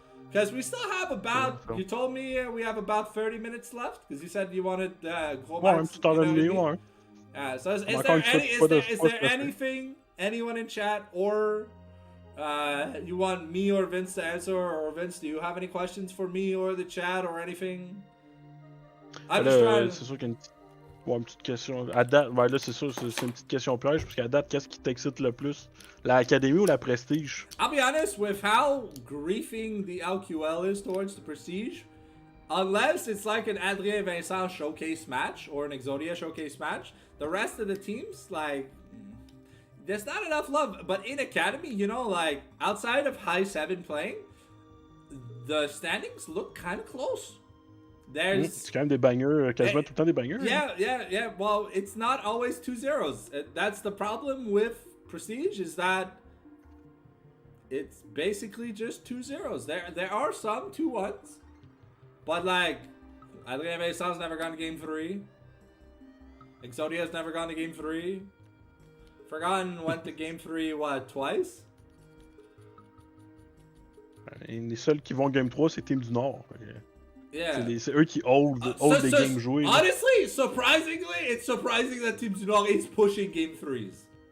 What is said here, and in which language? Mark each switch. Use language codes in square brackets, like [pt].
[en] Because we still have about, you told me we have about 30 minutes left, because you said you wanted [fr] un petit temps de nuit, [en] so is there anything, anyone in chat, or you want me or Vince to answer, or Vince, do you have any questions for me or the chat or anything? I'm just trying to... [fr] C'est sûr qu'il y a une petite question. À date, là, c'est sûr, c'est une petite question piège, parce qu'à date, qu'est-ce qui t'excite le plus? L'Académie ou la Prestige? [en] I'll be honest, with how griefing the LQL is towards the Prestige, unless it's like an Adrien Vincent showcase match or an Exodia showcase match, the rest of the teams, like, there's not enough love. But in Academy, like, outside of High 7 playing, the standings look kind of close. [fr] C'est quand même des bangers, quasiment tout le temps des bangers. [en] Yeah. Well, it's not always 2-0s. That's the problem with Prestige, is that it's basically just 2-0s. There are some 2-1s, but like, Adrien Vincent's never gone to game 3. Exodia's never gone to game 3. Forgotten went to game 3, twice? [fr] Et les seuls qui vont game 3, c'est Team du Nord. [en] Yeah. [fr] C'est eux qui hold des games joués. [en] Honestly, surprisingly, it's surprising that Team du Nord is pushing game 3s.